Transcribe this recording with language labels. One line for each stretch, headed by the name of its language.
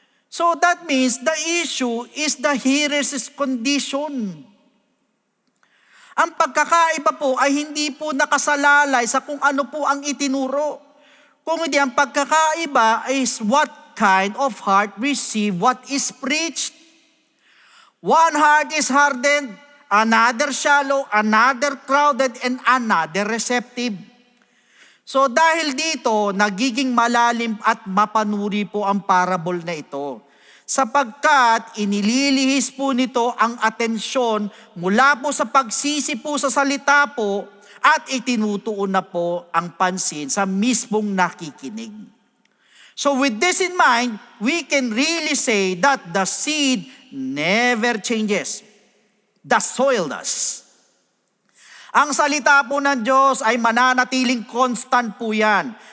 English: So that means the issue is the hearer's condition.
Filipino: Ang pagkakaiba po ay hindi po nakasalalay sa kung ano po ang itinuro. Kung hindi, ang pagkakaiba
English: is what kind of heart receive what is preached. One heart is hardened, another shallow, another crowded, and another receptive.
Filipino: So dahil dito, nagiging malalim at mapanuri po ang parable na ito. Sapagkat inililihis po nito ang atensyon mula po sa pagsisi po sa salita po at itinutuon na po ang pansin sa mismong nakikinig.
English: So with this in mind, we can really say that the seed never changes. The soil does.
Filipino: Ang salita po ng Diyos ay mananatiling constant po yan.